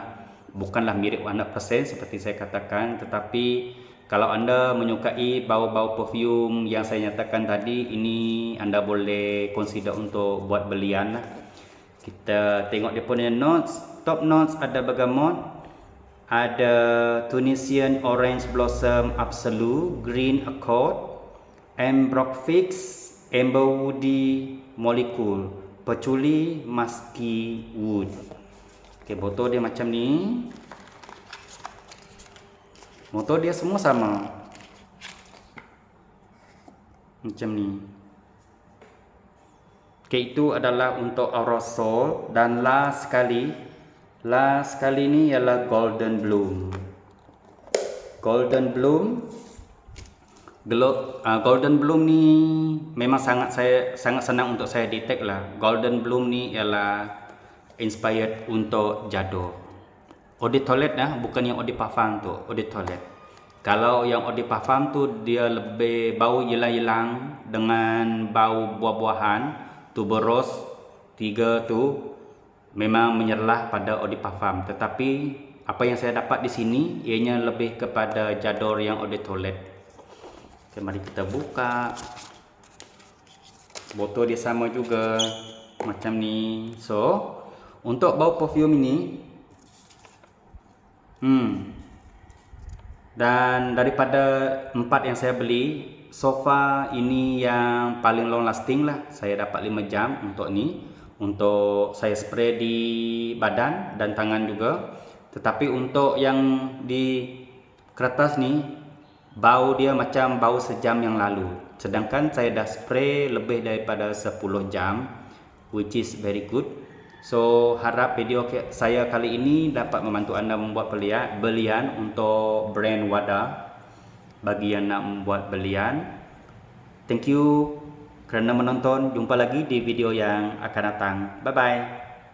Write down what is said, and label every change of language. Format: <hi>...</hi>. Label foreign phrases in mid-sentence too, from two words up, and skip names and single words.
<ms>Bukanlah mirip 100% seperti saya katakan, tetapi kalau anda menyukai bau-bau perfume yang saya nyatakan tadi, ini anda boleh consider untuk buat belian lah. Kita tengok dia punya notes.</ms> <en>Top notes ada bergamot, ada Tunisian Orange Blossom Absolute, Green Accord, Ambrofix Amberwoody Molecule Patchouli Musky Wood.</en> <ms>Okey, botol dia macam ni. Motor dia semua sama. Macam ni. Okey, itu adalah untuk aerosol. Dan last sekali ni ialah Golden Bloom. Golden Bloom ni memang sangat senang untuk saya detect lah. Golden Bloom ni ialah inspired untuk Jador.</ms> <fr>Eau de toilette</fr> <ms>bukan yang</ms> <fr>eau de parfum tu, eau de toilette.</fr> <ms>Kalau yang</ms> <fr>eau de parfum</fr> <ms>tu dia lebih bau ylang-ylang dengan bau buah-buahan, tuberose, 3 tu memang menyerlah pada</ms> <fr>eau de parfum.</fr> <ms>Tetapi apa yang saya dapat di sini ianya lebih kepada Jador yang</ms> <fr>eau de toilette.</fr> <ms>Okay, mari kita buka. Botol dia sama juga macam ni. So, untuk bau perfume ini dan daripada 4 yang saya beli,</ms> <en>so far</en> <ms>ini yang paling</ms> <en>long lasting</en> <ms>lah. Saya dapat 5 jam untuk ni. Untuk saya spray di badan dan tangan juga. Tetapi untuk yang di kertas ni, bau dia macam bau sejam yang lalu. Sedangkan saya dah spray lebih daripada 10 jam,</ms> <en>which is very good. So,</en> <ms>harap video saya kali ini dapat membantu anda membuat belian untuk brand Wada bagi yang nak membuat belian.</ms> <en>Thank you</en> <ms>kerana menonton. Jumpa lagi di video yang akan datang.</ms> <en>Bye bye.</en>